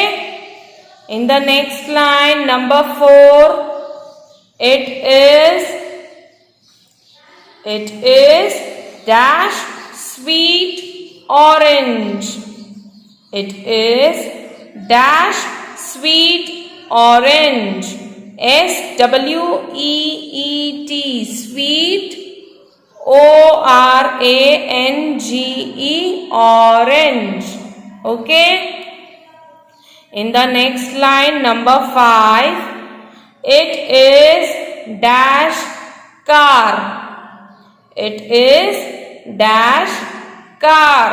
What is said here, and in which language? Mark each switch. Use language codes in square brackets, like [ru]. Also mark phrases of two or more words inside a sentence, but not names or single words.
[en] In the next line, number 4, it is dash sweet orange. It is dash sweet orange. S-W-E-E-T. Sweet. O-R-A-N-G-E. Orange. Okay? In the next line, number 5, it is dash car. It is dash car.